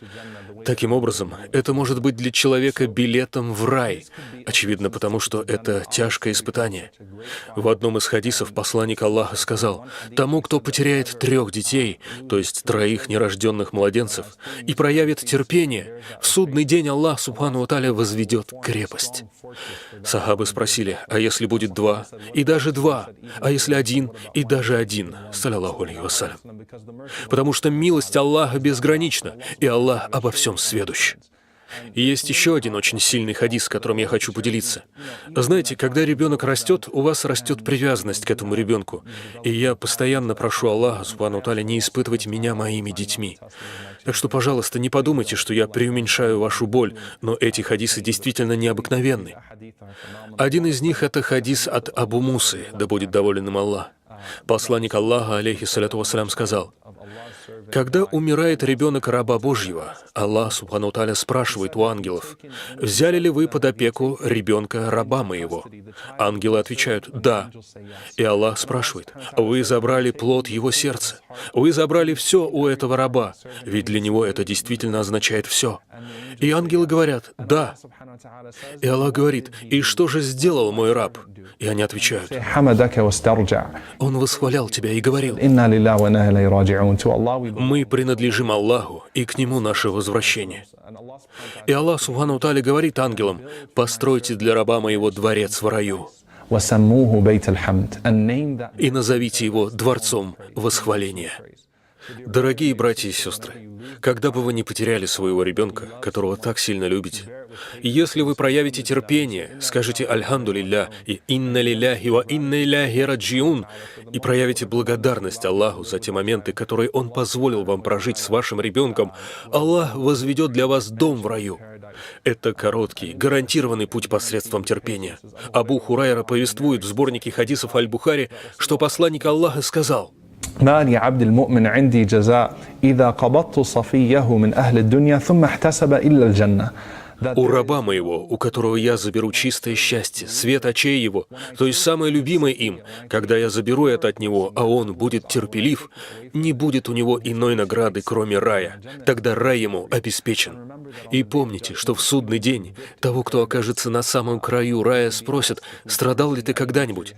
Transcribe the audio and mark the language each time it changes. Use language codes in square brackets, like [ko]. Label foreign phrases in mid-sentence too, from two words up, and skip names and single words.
[ru] Таким образом, это может быть для человека билетом в рай, очевидно, потому что это тяжкое испытание. В одном из хадисов посланник Аллаха сказал: «Тому, кто потеряет 3 детей, то есть 3 нерожденных младенцев, и проявит терпение, в судный день Аллах, [ar] سبحانه وتعالى, [ru] возведет крепость». Сахабы спросили: «А если будет 2, и даже 2, а если 1, и даже 1?» [ar] صلى الله عليه وسلم. [ru] Потому что милость Аллаха безгранична, и Аллах обо всем сведущ. И есть еще один очень сильный хадис, которым я хочу поделиться. Знаете, когда ребенок растет, у вас растет привязанность к этому ребенку. И я постоянно прошу Аллаха, [ar] سبحانه وتعالى, [ru] не испытывать меня моими детьми. Так что, пожалуйста, не подумайте, что я преуменьшаю вашу боль, но эти хадисы действительно необыкновенны. Один из них — это хадис от Абу Мусы, да будет доволен им Аллах. Посланник Аллаха, [ar] عليه الصلاة والسلام, [ru] сказал: «Когда умирает ребенок раба Божьего, [ar] الله سبحانه وتعالى, [ru] спрашивает у ангелов: взяли ли вы под опеку ребенка раба моего? Ангелы отвечают: да. И Аллах спрашивает: вы забрали плод его сердца, вы забрали все у этого раба, ведь для него это действительно означает все. И ангелы говорят: да. И Аллах говорит: и что же сделал мой раб? И они отвечают: он восхвалял тебя и говорил: мы принадлежим Аллаху, и к Нему наше возвращение. [ar] И الله سبحانه وتعالى, [ru] говорит ангелам: постройте для раба моего дворец в раю и назовите его дворцом восхваления. Дорогие братья и сестры, когда бы вы ни потеряли своего ребенка, которого так сильно любите, если вы проявите терпение, скажете [ar] «الحمد لله» [ru] и [ar] «إنا لله وإنا إليه راجعون» [ru] и проявите благодарность Аллаху за те моменты, которые Он позволил вам прожить с вашим ребенком, Аллах возведет для вас дом в раю. Это короткий, гарантированный путь посредством терпения. Абу Хурайра повествует в сборнике хадисов Аль-Бухари, что посланник Аллаха сказал: [ar] ما لعبد المؤمن عندي جزاء إذا قبضت صفيه من أهل الدنيا ثم احتسب إلا الجنة [ru] У раба моего, у которого я заберу чистое счастье, свет очей его, то есть самое любимое им, когда я заберу это от него, а он будет терпелив, не будет у него иной награды, кроме рая. Тогда рай ему обеспечен. И помните, что в судный день того, кто окажется на самом краю рая, спросят, страдал ли ты когда-нибудь?